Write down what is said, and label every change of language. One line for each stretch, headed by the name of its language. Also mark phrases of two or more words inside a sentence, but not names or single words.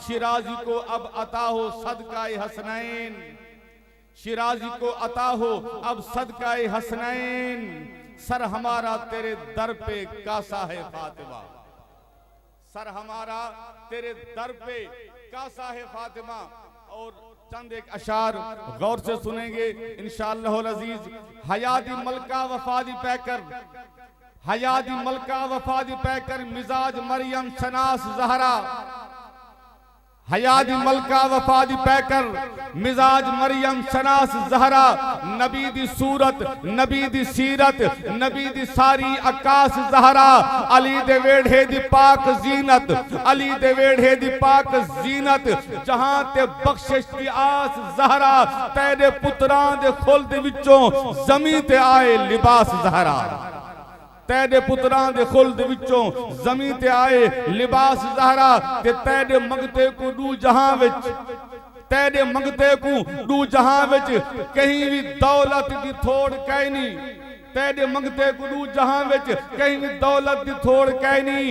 Urdu: شیرازی کو اب عطا ہو صدقہ حسنین، شیرازی کو عطا ہو اب صدقۂ حسنین، سر ہمارا تیرے در پہ کاسہ ہے فاطمہ، سر ہمارا تیرے در پہ کاسہ ہے فاطمہ. اور چند ایک اشعار غور سے سنیں گے ان شاء اللہ عزیز.
Punjabi: حیا دی ملکہ وفا دی پیکر، حیا دی ملکہ وفا دی پیکر، مزاج مریم شناس زہرا، حیا دی ملکہ وفا دی پیکر، مزاج مریم شناس زہرا، نبی دی صورت، نبی دی सूरत, नबी दी سیرت، نبی دی ساری آکاش زہرا، علی دے ویہڑے دی پاک زینت، علی دے ویہڑے دی پاک زینت، جہاں تے بخشش دی آس زہرا، تیرے پتراں دے خلد وچوں زمین تے آئے لباس زہرا، تیرے پتراں دے خلد وچوں زمین تے آئے لباس زہرا، تے تیرے منگتے کو دو جہاں وچ، تیرے منگتے کو دو جہاں وچ کہیں بھی دولت دی تھوڑ کہیں نہیں، تیرے منگتے کو دو جہاں وچ کہیں بھی دولت دی تھوڑ کہیں نہیں.